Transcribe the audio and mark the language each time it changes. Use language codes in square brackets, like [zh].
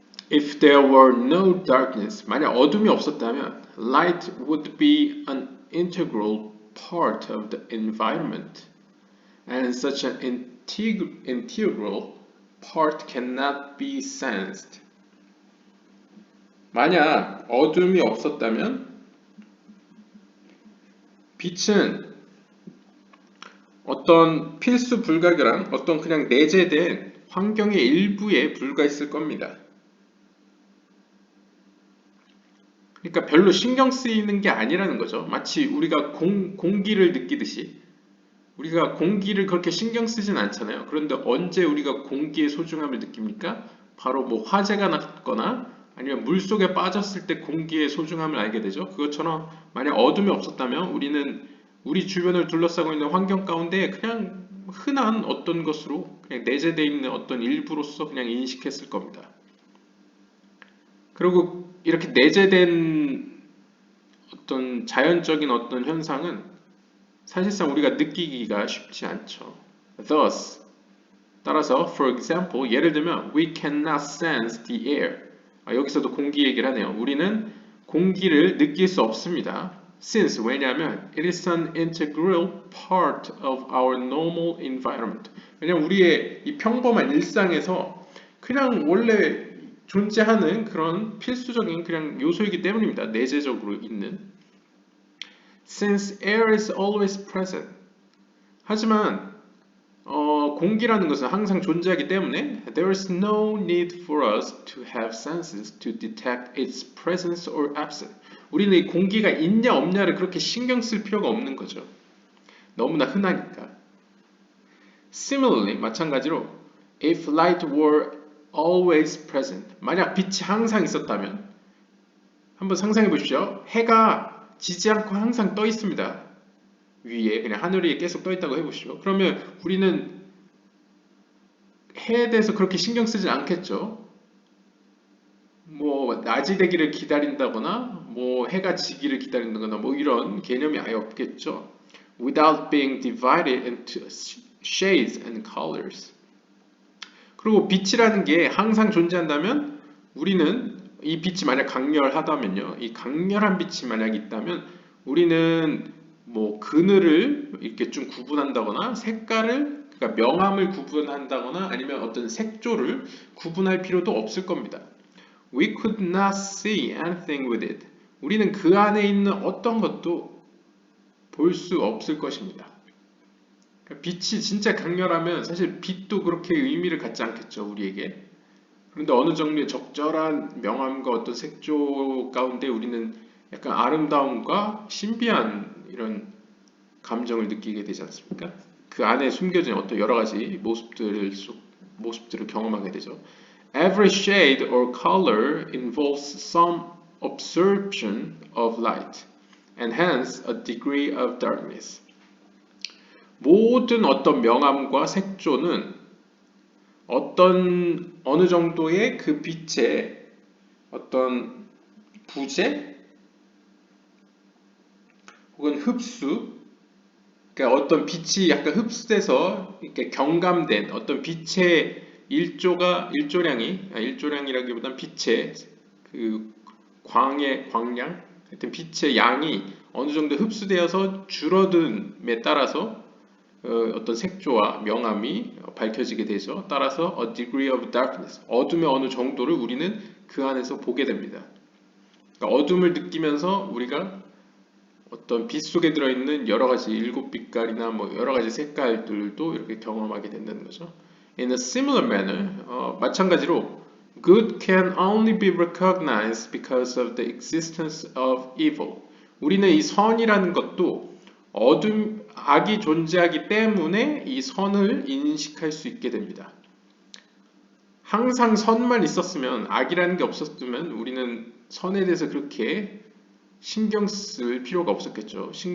[en] If there were no darkness, [ko] 만약 어둠이 없었다면 [en] light would be an integral part of the environment. And such an integral part cannot be sensed. [ko] 만약 어둠이 없었다면 빛은 어떤 필수 불가결한 어떤 그냥 내재된 환경의 일부에 불과했을 겁니다. 그러니까 별로 신경 쓰이는 게 아니라는 거죠. 마치 우리가 공기를 느끼듯이 우리가 공기를 그렇게 신경 쓰진 않잖아요. 그런데 언제 우리가 공기의 소중함을 느낍니까? 바로 뭐 화재가 났거나 아니면 물속에 빠졌을 때 공기의 소중함을 알게 되죠. 그것처럼 만약 어둠이 없었다면 우리는 우리 주변을 둘러싸고 있는 환경 가운데 그냥 흔한 어떤 것으로 그냥 내재되어 있는 어떤 일부로서 그냥 인식했을 겁니다. 그리고 이렇게 내재된 어떤 자연적인 어떤 현상은 사실상 우리가 느끼기가 쉽지 않죠. [en] Thus, [ko] 따라서, [en] for example, [ko] 예를 들면 [en] we cannot sense the air. [ko] 여기서도 공기 얘기를 하네요. 우리는 공기를 느낄 수 없습니다. [en] Since, [ko] 왜냐하면 [en] it is an integral part of our normal environment. [ko] 왜냐하면 우리의 이 평범한 일상에서 그냥 원래 존재하는 그런 필수적인 그냥 요소이기 때문입니다. 내재적으로 있는. [en] Since air is always present. [ko] 하지만 공기라는 것은 항상 존재하기 때문에 [en] there is no need for us to have senses to detect its presence or absence. [ko] 우리는 이 공기가 있냐 없냐를 그렇게 신경 쓸 필요가 없는 거죠. 너무나 흔하니까. [en] Similarly, [ko] 마찬가지로 [en] if light were always present. [ko] 만약 빛이 항상 있었다면 한번 상상해 보십시오. 해가 지지 않고 항상 떠 있습니다. 위에 그냥 하늘 위에 계속 떠 있다고 해보시죠. 그러면 우리는 해에 대해서 그렇게 신경 쓰지 않겠죠. 뭐 낮이 되기를 기다린다거나 뭐 해가 지기를 기다린다거나 뭐 이런 개념이 아예 없겠죠. [en] Without being divided into shades and colors. [ko] 그리고 빛이라는 게 항상 존재한다면 우리는 이 빛이 만약 강렬하다면요. 이 강렬한 빛이 만약 있다면 우리는 뭐 그늘을 이렇게 좀 구분한다거나 색깔을 그러니까 명암을 구분한다거나 아니면 어떤 색조를 구분할 필요도 없을 겁니다. [en] We could not see anything with it. [ko] 우리는 그 안에 있는 어떤 것도 볼 수 없을 것입니다. 빛이 진짜 강렬하면 사실 빛도 그렇게 의미를 갖지 않겠죠, 우리에게. 그런데 어느 정도의 적절한 명암과 어떤 색조 가운데 우리는 약간 아름다움과 신비한 이런 감정을 느끼게 되지 않습니까? 그 안에 숨겨진 어떤 여러 가지 모습들을 경험하게 되죠. [en] Every shade or color involves some absorption of light, and hence a degree of darkness. [ko] 모든 어떤 명암과 색조는 어느 정도의 그 빛의 어떤 부재 혹은 흡수, 그러니까 어떤 빛이 약간 흡수돼서 이렇게 경감된 어떤 빛의 일조량이라기보단 빛의 그 광량, 하여튼 빛의 양이 어느 정도 흡수되어서 줄어듦에 따라서 어떤 색조와 명암이 밝혀지게 되죠. 따라서 [en] a degree of darkness, [ko] 어둠의 어느 정도를 우리는 그 안에서 보게 됩니다. 그러니까 어둠을 느끼면서 우리가 어떤 빛 속에 들어있는 여러 가지 일곱 빛깔이나 뭐 여러 가지 색깔들도 이렇게 경험하게 된다는 거죠. [en] In a similar manner, [ko] 마찬가지로 [en] good can only be recognized because of the existence of evil. [ko] 우리는 이 선이라는 것도 악이 존재하기 때문에 이 선을 인식할 수 있게 됩니다. 항상 선만 있었으면, 악이라는 게 없었으면 우리는 선에 대해서 그렇게 신경 쓸 필요가 없었겠죠.